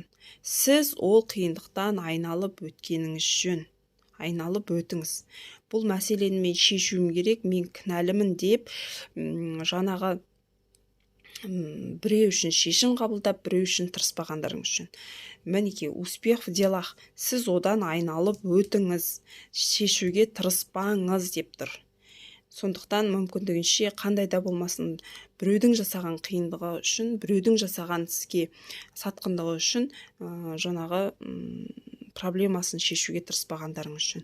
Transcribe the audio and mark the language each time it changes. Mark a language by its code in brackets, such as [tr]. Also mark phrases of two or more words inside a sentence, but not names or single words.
[kk] Сіз ол қиындықтан айналып өткеніңіз жөн. Айналып өтіңіз. Бұл мәселені мен шешуім керек, мен кінәлімін деп жаңағы біреу үшін шешім қабылдап, біреу үшін тырыспағандарыңыз үшін. Мінекей, [ru] успех в делах. [kk] Сіз одан айналып өтіңіз, шешуге тырыспаңыз деп тұр. Сондықтан мүмкіндігінше қандай да болмасын біреудің жасаған қиындығы үшін, біреудің жасаған сізге сатқындығы үшін жаңағы проблемасын шешуге тырыспағандарыңыз үшін.